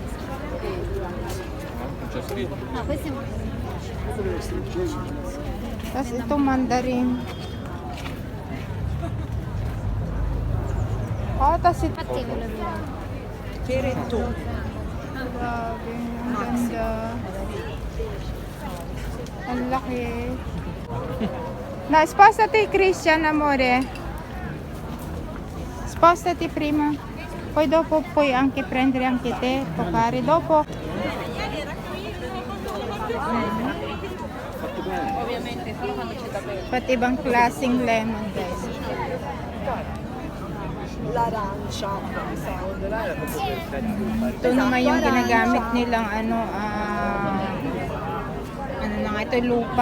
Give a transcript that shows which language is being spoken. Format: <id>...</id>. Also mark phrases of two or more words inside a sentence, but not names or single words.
<tl>Tapos ito mandarin. Oh, tapos ito. Peretto. Grabe, ang ganda. Ang laki. Na,</tl> <it>spostati Christian, amore. Spostati prima. Poi dopo puoi anche prendere anche te, toccare dopo.</it> <tl>Pati ibang klaseng lemon, guys.</tl> <it>L'arancia.</it> <tl>Ito naman yung ginagamit nilang ano na nga ito, lupa.</tl>